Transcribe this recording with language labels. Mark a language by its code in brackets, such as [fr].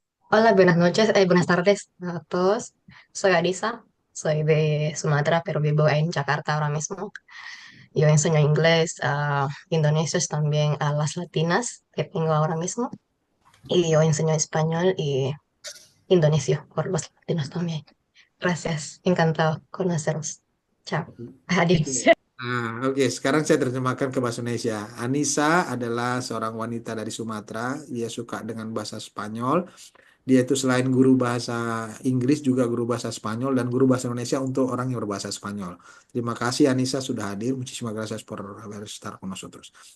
[es] Hola, buenas noches, buenas tardes a todos. Soy Arisa, soy de Sumatra, pero vivo en Jakarta ahora mismo. Yo enseño inglés a indonesios también a las latinas que tengo ahora mismo. Y yo enseño español y indonesio por los latinos también. Gracias, encantado conoceros. Chao. Adiós. [id] Oke, sekarang saya terjemahkan ke bahasa Indonesia. Anissa adalah seorang wanita dari Sumatera. Dia suka dengan bahasa Spanyol. Dia itu selain guru bahasa Inggris juga guru bahasa Spanyol dan guru bahasa Indonesia untuk orang yang berbahasa Spanyol. Terima kasih Anissa sudah hadir. [es] Muchísimas gracias por haber estar con nosotros.